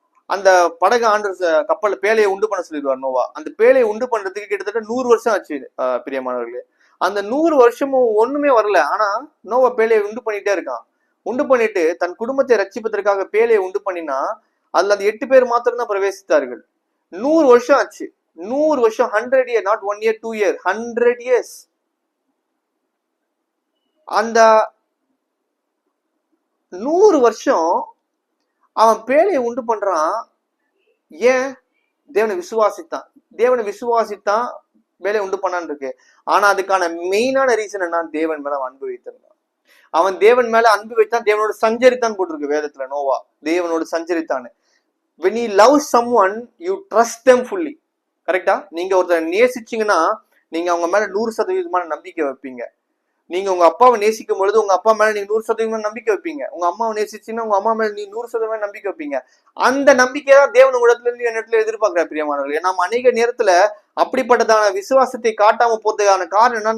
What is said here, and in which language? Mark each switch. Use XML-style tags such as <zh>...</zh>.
<ta>அந்த படகு ஆண்டவர் கப்பல் பேழையை உண்டு பண்ண சொல்லிடுவார் நோவா. அந்த பேழையை உண்டு பண்றதுக்கு கிட்டத்தட்ட 100 வருஷம் ஆச்சு பிரியமானவர்களே. அந்த 100 வருஷமும் ஒண்ணுமே வரல. ஆனா நோவா பேழையை உண்டு பண்ணிட்டே இருக்கான். உண்டு பண்ணிட்டு தன் குடும்பத்தை ரட்சிப்பதற்காக பேழையை உண்டு பண்ணினா அதுல அந்த 8 பேர் மாத்திரம் தான் பிரவேசித்தார்கள். 100 வருஷம் ஆச்சு. 100 வருஷம்,</ta> <en>100 years, not 1 year 2 years, 100 years.</en> <ta>அந்த 100 வருஷம் அவன் பேழையை உண்டு பண்றான். ஏன்? தேவனை விசுவாசித்தான் வேலையை உண்டு பண்ணான்னு இருக்கு. ஆனா அதுக்கான மெயினான ரீசன் என்ன? தேவன் மேல அன்பு வைத்திருந்தான். அவன் தேவன் மேல அன்பு வைத்தான், தேவனோட சஞ்சரித்தான் போட்டிருக்கு வேதத்துல. நோவா தேவனோட சஞ்சரித்தான்.</ta> <en>when you love someone you trust them fully.</en> <ta>கரெக்டா? நீங்க ஒருத்தர் நேசிச்சீங்கன்னா நீங்க அவங்க மேல 100% நம்பிக்கை வைப்பீங்க. நீங்க உங்க அப்பாவை நேசிக்கும் பொழுது உங்க அப்பா மேல நீங்க 100% நம்பிக்கை வைப்பீங்க. உங்க அம்மாவை நேசிச்சீங்கன்னா உங்க அம்மா மேல நீ 100% நம்பிக்கை வைப்பீங்க. அந்த நம்பிக்கையை தான் தேவன் உங்களிடத்துல இருந்து என்னிடத்துல எதிர்பார்க்கிற பிரியமானவர்களே. நாம் அநேக நேரத்துல அப்படிப்பட்டதான விசுவாசத்தை காட்டாம போறதுக்கான காரணம் என்ன?</ta>